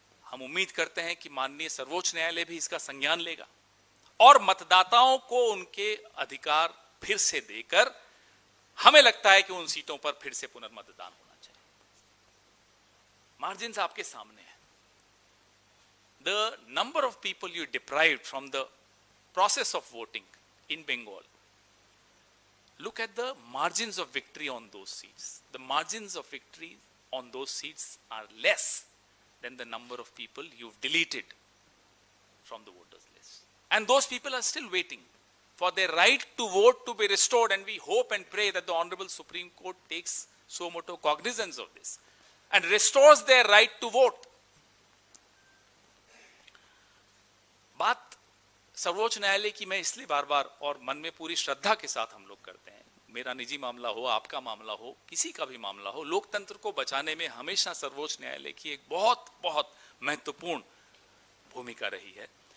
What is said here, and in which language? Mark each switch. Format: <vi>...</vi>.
<hi>हम उम्मीद करते हैं कि माननीय सर्वोच्च न्यायालय भी इसका संज्ञान लेगा और मतदाताओं को उनके अधिकार फिर से देकर, हमें लगता है कि उन सीटों पर फिर से पुनर्मतदान होना चाहिए। मार्जिन्स आपके सामने है।</hi> <en>The number of people you deprived from the process of voting in Bengal, look at the margins of victory on those seats. The margins of victory on those seats are less than the number of people you've deleted from the voters list. And those people are still waiting for their right to vote to be restored, and we hope and pray that the Honorable Supreme Court takes so much cognizance of this and restores their right to vote.</en> <hi>बात सर्वोच्च न्यायालय की मैं इसलिए बार बार और मन में पूरी श्रद्धा के साथ हम लोग करते हैं। मेरा निजी मामला हो, आपका मामला हो, किसी का भी मामला हो, लोकतंत्र को बचाने में हमेशा सर्वोच्च न्यायालय की एक बहुत बहुत महत्वपूर्ण भूमिका रही है।</hi>